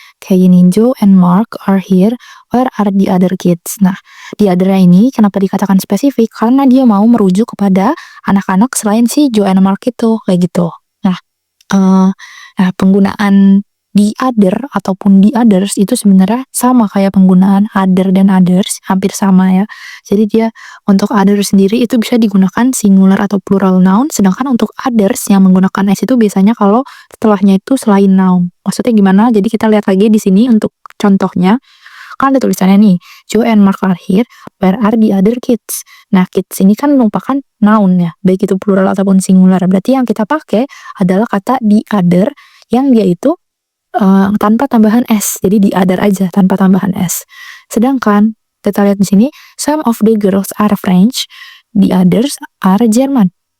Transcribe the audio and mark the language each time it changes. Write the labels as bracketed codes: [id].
[id] Kayak gini, [en] Joe and Mark are here, where are the other kids? [id] Nah, the other-nya ini kenapa dikatakan spesifik? Karena dia mau merujuk kepada anak-anak selain si Joe and Mark itu, kayak gitu. Nah, penggunaan di other ataupun di others itu sebenarnya sama kayak penggunaan other dan others, hampir sama ya. Jadi dia untuk other sendiri itu bisa digunakan singular atau plural noun, sedangkan untuk others yang menggunakan s itu biasanya kalau setelahnya itu selain noun. Maksudnya gimana? Jadi kita lihat lagi di sini untuk contohnya. Kan ada tulisannya nih, [en] Joe and Mark are here, where are the other kids? [id] Nah, kids ini kan merupakan noun ya, baik itu plural ataupun singular. Berarti yang kita pakai adalah kata the other, yang dia itu tanpa tambahan s. Jadi the other aja, tanpa tambahan s. Sedangkan, kita lihat di sini, [en] some of the girls are French, the others are German.